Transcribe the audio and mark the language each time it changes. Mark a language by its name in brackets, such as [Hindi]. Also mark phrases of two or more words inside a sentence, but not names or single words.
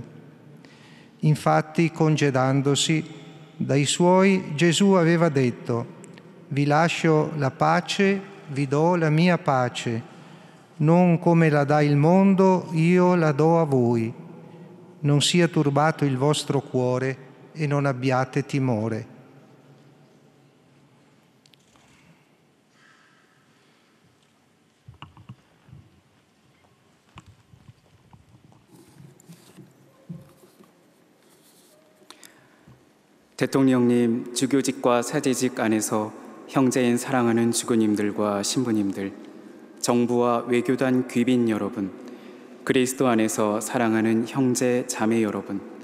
[Italian] Infatti, congedandosi dai Suoi, Gesù aveva detto: «Vi lascio la pace, vi do la mia pace. Non come la dà il mondo, io la do a voi. Non sia turbato il vostro cuore e non abbiate timore». [Korean] 대통령님, 주교직과 사제직 안에서 형제인 사랑하는 주교님들과 신부님들, 정부와 외교단 귀빈 여러분, 그리스도 안에서 사랑하는 형제 자매 여러분,